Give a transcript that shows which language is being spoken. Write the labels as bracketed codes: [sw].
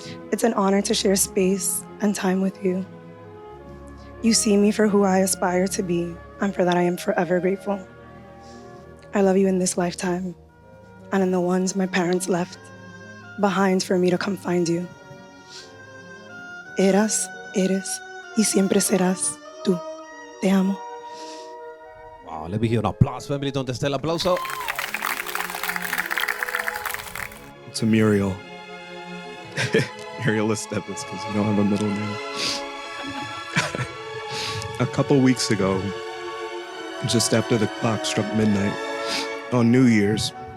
[en] It's an honor to share space and time with you. You see me for who I aspire to be, and for that I am forever grateful. I love you in this lifetime and in the ones my parents left behind for me to come find you. [es] Eras, eres y siempre serás tú. Te amo. [en] Wow, let me hear an applause, family. [es] ¿Dónde está el aplauso? [en] To Muriel. Muriel Estevez, because you don't have a middle name. A couple weeks ago, just after the clock struck midnight on New Year's,